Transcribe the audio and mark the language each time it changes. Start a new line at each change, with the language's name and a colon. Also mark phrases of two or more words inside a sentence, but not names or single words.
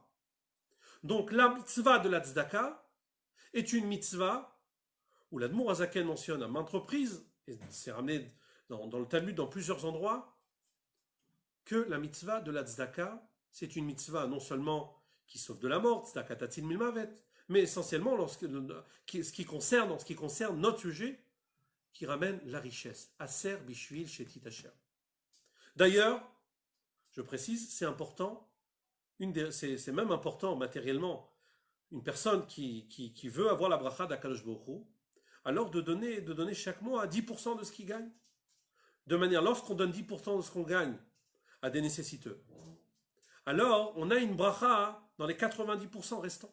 French: Donc la mitzvah de la tzedaka est une mitzvah où l'Admor Azaken mentionne à maintes reprises, et c'est ramené dans le Talmud dans plusieurs endroits, que la mitzvah de la tzedaka, c'est une mitzvah non seulement qui sauve de la mort,
Hebrew: צדקה תציל ממות,
French: mais essentiellement en ce qui concerne notre sujet, qui ramène la richesse.
Hebrew: עשר בשביל שתתעשר.
French: D'ailleurs, je précise, c'est important, c'est même important matériellement, une personne qui veut avoir la bracha d'
Hebrew: הקדוש ברוך הוא,
French: alors de donner chaque mois 10% de ce qu'il gagne. De manière, lorsqu'on donne 10% de ce qu'on gagne à des nécessiteux, alors on a une bracha dans les 90% restants.